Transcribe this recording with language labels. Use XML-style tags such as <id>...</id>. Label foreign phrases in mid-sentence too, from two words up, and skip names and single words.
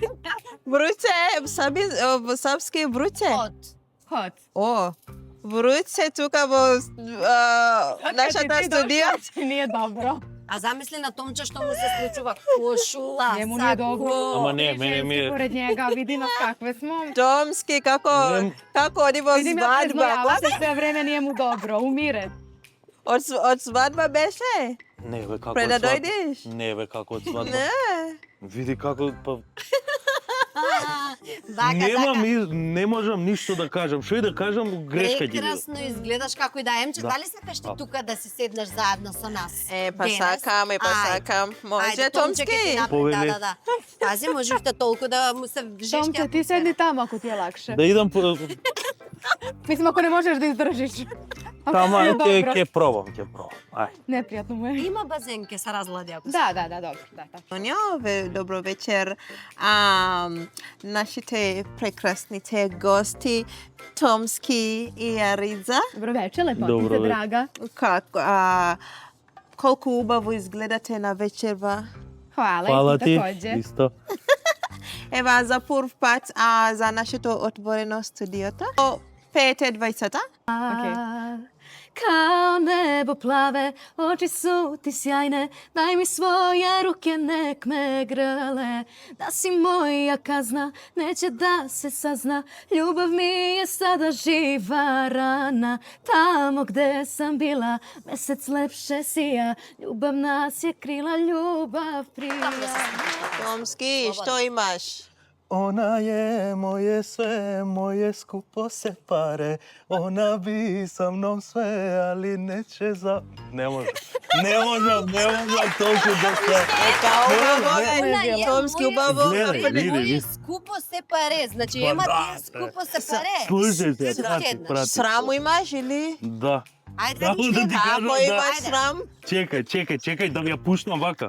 <mk>Вруќе, српски вруќе. Хот. О, вруќе тука во нашата студија. Не е добро. А замисли на Томче што му се случува кошула, Нему не е добро. Ама не, мене ми е...</mk> <sr>Поред njega, vidi nas kakve smo.</sr> <mk>Томски, како оди во</mk> <sr>Vidi me</sr> <mk>свадба.</mk> <sr>preznovava se sve vreme, nije mu dobro, umire.</sr> <mk>Од свадба беше? Не бе, како Пред да од свадба. дојдеш? Не бе, како од свадба. Не. Види како... Не можам ништо да кажам. Што и да кажам, грешка ќе биде. Прекрасно изгледаш како и да емче. Да. Дали сакаш ти тука да си седнеш заедно со нас? Па денес? сакам, па Ајде. сакам. Може, Ајде, Томче, ќе ти Томски? направи, Повели. да. Пази, можеште толку да му се жешке.</mk> <sr>Tomče, ti sedi tamo ako ti je lakše.</sr> <mk>Да идам по</mk> <sr>Mislim, ako ne možeš da izdržiš. Ako</sr> <mk>тама,</mk> <sr>nije dobro.</sr> <mk>ќе пробам. Ај.</mk> <sr>Neprijatno mu je.</sr> <mk>Има базен, ќе се разлади ако</mk> <sr>Da, dobro. Da.</sr> <mk>Соня, добро вечер. Нашите прекрасните гости Томски и Ариза.</mk> <sr>Dobro večer, lepotica Dobro večer. draga.</sr> <mk>Колку убаво изгледате на вечерва.</mk> <sr>Hvala,</sr> <mk>Фала</mk> <sr>i ti</sr> <mk>ти.</mk> <sr>takođe.</sr> <mk>Исто. Ева, за прв пат за нашето отворено студиото. Пеете двајцата.</mk> <sr>Okej. Kao nebo plave, oči su ti sjajne, daj mi svoje ruke nek me grle. Da si moja kazna, neće da se sazna, ljubav mi je sada živa rana. Tamo gde sam bila, mesec lepše sija, ljubav nas je krila, ljubav prija.</sr> <mk>Томски, што имаш?</mk> <sr>Она е моje sve, moje skupo se pare. Ona bi sa mnom sve, ali neće za... Ne možem</sr> <mk>толку да се... Убаво</mk> <sr>Она</sr> <mk>е.</mk> <sr>е</sr> <mk>Томски,</mk> <sr>моја</sr> <mk>убаво. Гледај, види,</mk> <sr>Моје</sr> <mk>види.</mk> <sr>скупо се паре.</sr> <mk>Значи, ема ти</mk> <sr>скупо се паре.</sr> <mk>Слушај се, Седнаш. прати. Сраму имаш или? Да. Ајде, Само да ти кажам, Ако да. имаш срам? Чекај, да ми ја пуштам вака.</mk>